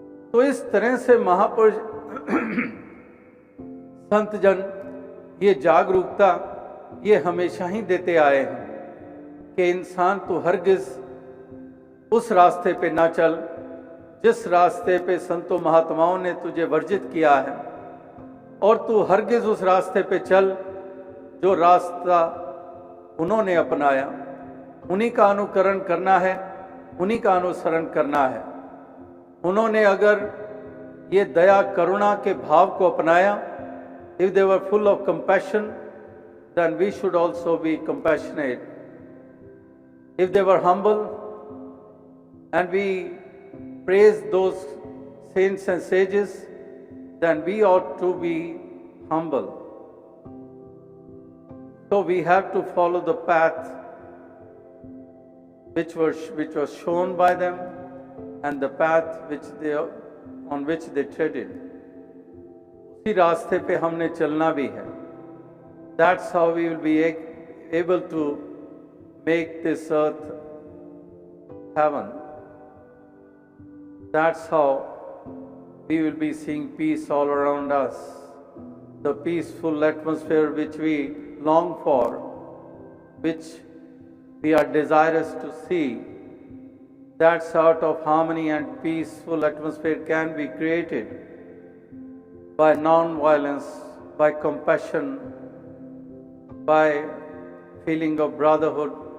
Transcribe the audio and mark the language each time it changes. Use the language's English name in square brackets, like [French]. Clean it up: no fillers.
[Hindi] तो इस तरह से महापुरुष संत जन ये जागरूकता ये हमेशा ही देते आए हैं कि इंसान तू हरगिज उस रास्ते पे ना चल जिस रास्ते पे संतों महात्माओं ने तुझे वर्जित किया है, और तू हरगिज उस रास्ते पे चल जो रास्ता उन्होंने अपनाया। उन्हीं का अनुकरण करना है, उन्हीं का अनुसरण करना है। उन्होंने अगर ये दया करुणा के भाव को अपनाया, [English] if they were full of compassion, then we should also be compassionate. If they were humble and we praise those saints and sages, then we ought to be humble. So we have to follow the path which was shown by them and the path on which they treaded. [Hindi] उसी रास्ते पे हमने चलना भी है. [English] That's how we will be able to make this earth heaven. That's how we will be seeing peace all around us. The peaceful atmosphere which we long for, which we are desirous to see, that sort of harmony and peaceful atmosphere can be created by non-violence, by compassion, by feeling of brotherhood